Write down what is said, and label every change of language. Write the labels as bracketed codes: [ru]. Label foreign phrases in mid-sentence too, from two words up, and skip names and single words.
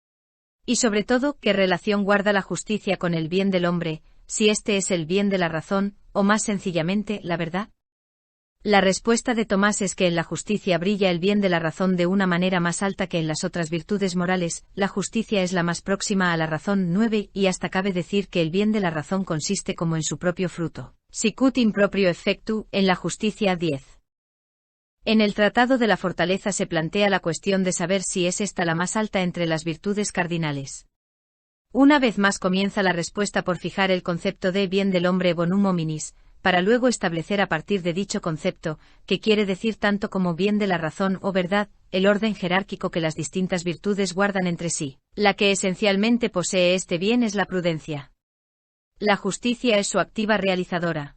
[es] Y sobre todo, ¿qué relación guarda la justicia con el bien del hombre, si este es el bien de la razón, o más sencillamente, la verdad? La respuesta de Tomás es que en la justicia brilla el bien de la razón de una manera más alta que en las otras virtudes morales. La justicia es la más próxima a la razón. 9. Y hasta cabe decir que el bien de la razón consiste como en su propio fruto. [la] Sicut in proprio effectu, [es] en la justicia. 10. En el Tratado de la Fortaleza se plantea la cuestión de saber si es esta la más alta entre las virtudes cardinales. Una vez más comienza la respuesta por fijar el concepto de bien del hombre [la] bonum hominis, [es] para luego establecer a partir de dicho concepto, que quiere decir tanto como bien de la razón o verdad, el orden jerárquico que las distintas virtudes guardan entre sí. La que esencialmente posee este bien es la prudencia. La justicia es su activa realizadora.